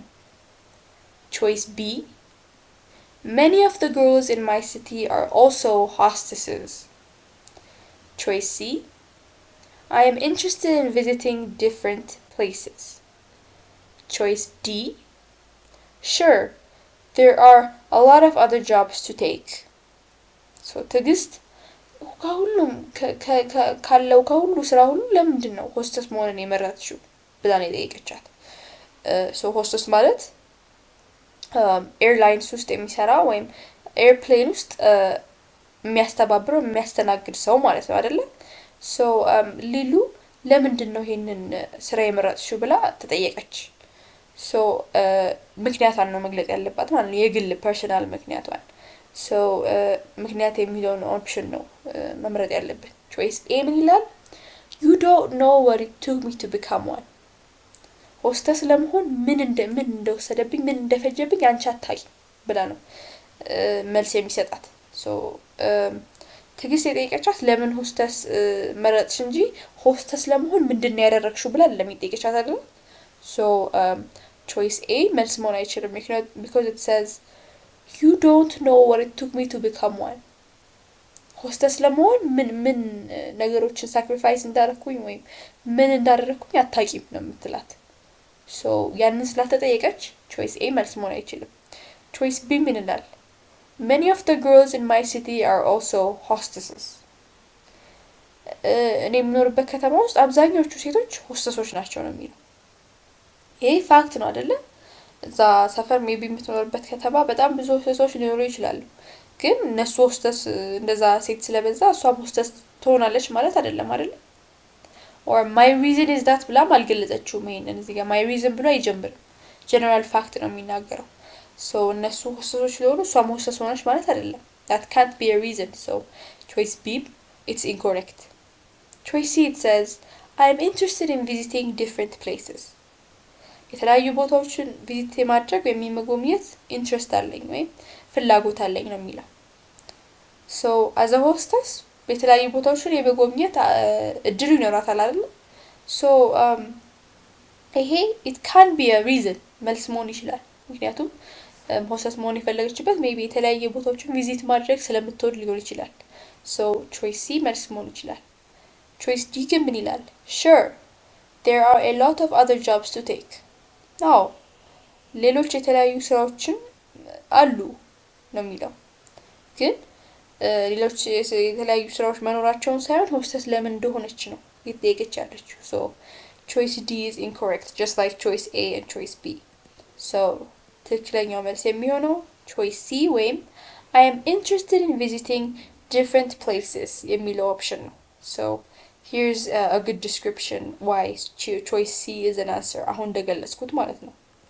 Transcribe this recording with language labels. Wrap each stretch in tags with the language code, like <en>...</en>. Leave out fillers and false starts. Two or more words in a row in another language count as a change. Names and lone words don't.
<en>choice B, many of the girls in my city are also hostesses. choice C, I am interested in visiting different places. choice D, sure, there are a lot of other jobs to take.</en> <am>so ትግስት ከሁሉም ካለው ከሁሉ ስራ ሁሉ ለምንድን ነው ሆስተስ መሆንን የመረጥሽው ብላ ነው የጠየቀቻት። so ሆስተስ ማለት ኤርላይንስ ውስጥ የሚሰራ ወይም ኤርፕሌን ውስጥ የሚያስተባብረው የሚያስተናግድ ሰው ማለት ነው አይደለ? so ሊሉ ለምንድን ነው ይሄንን ስራ የመረጥሽው ብላ ተጠየቀች። so ምክንያቷን ነው መግለጽ ያለባት ማለት ነው የግል ፐርሰናል ምክንያቷን። so ምክንያት የሚለውን ኦፕሽን ነው መምረጥ ያለብን።</am> <en>choice A</en> <am>ምን ይላል?</am> <en>you don't know what it took me to become one.</en> <am>ሆስተስ ለመሆን ምን እንደወሰደብኝ ምን እንደፈጀብኝ አንቺ አታውቂም ብላ ነው መልስ የሚሰጣት። so ትግስት የጠየቀቻት ለምን ሆስተስ መረጥሽ እንጂ ሆስተስ ለመሆን ምንድነው ያደረግሽው ብላ ለሚጠይቀቻት አይደል?</am> <en>so choice A</en> <am>መልስ መሆን አይችልም</am> <en>because it says you don't know what it took me to become one.</en> <am>ሆስተስ ለመሆን ምን ነገሮችን ሳክሪፋይስ እንዳደረኩኝ ወይም ምን እንዳደረኩኝ አታውቂም ነው የምትላት። so ያንን ስላልተጠየቀች</am> <en>choice A</en> <am>መልስ መሆን አይችልም።</am> <en>choice B</en> <am>ምን ይላል?</am> <en>many of the girls in my city are also hostesses.</en> <am>እኔ የምኖርበት ከተማ ውስጥ አብዛኞቹ ሴቶች ሆስተሶች ናቸው ነው የሚለው። ይሄ ፋክት ነው አይደለ? እዛ ሰፈር ሜቢ የምትኖርበት ከተማ በጣም ብዙ ሆስተሶች ሊኖሩ ይችላሉ። ግን እነሱ ሆስተስ እንደዛ ሴት ስለበዛ እሷም ሆስተስ ትሆናለች ማለት አይደለም አይደለ?</am> <en>or my reason is that</en> <am>ብላ አልገለጸችውም። ይሄንን እዚህ ጋር</am> <en>my reason</en> <am>ብሎ አይጀምርም።</am> <en>general fact</en> <am>ነው የሚናገረው። so እነሱ ሆስተሶች ሊሆኑ እሷም ሆስተስ ሆነች ማለት አይደለም።</am> <en>that can't be a reason. so choice B, it's incorrect. choice C, it says I am interested in visiting different places.</en> <am>የተለያዩ ቦታዎችን ቪዚት የማድረግ ወይም የመጎብኘት ኢንትረስት አለኝ ወይም ፍላጎት አለኝ ነው የሚለው።</am> <en>so as a hostess</en> <am>የተለያዩ ቦታዎችን የመጎብኘት እድሉ ይኖራታል አይደል? so ይሄ</am> <en>it can be a reason</en> <am>መልስ መሆን ይችላል። ምክንያቱም ሆስተስ መሆን የፈለገችበት ሜቢ የተለያየ ቦታዎችን ቪዚት ማድረግ ስለምትወድ ሊሆን ይችላል።</am> <en>so choice C</en> <am>መልስ መሆን ይችላል።</am> <en>choice D</en> <am>ግን ምን ይላል?</am> <en>Sure, there are a lot of other jobs to take.</en> <am>አዎ ሌሎች የተለያዩ ስራዎችን አሉ ነው የሚለው። ግን ሌሎች የተለያዩ ስራዎች መኖራቸውን ሳይሆን ሆስተስ ለምን እንደሆነች ነው እየጠየቀች ያለችው። ሶ</am> <en>choice D is incorrect, just like choice A and choice B. So</en> <am>ትክክለኛው መልስ የሚሆነው</am> <en>choice C ወይም I am interested in visiting different places</en> <am>የሚለው ኦፕሽን ነው።</am> <en>So here's a good description why choice C is an answer</en> <am>አሁን እንደገለጽኩት ማለት ነው።</am>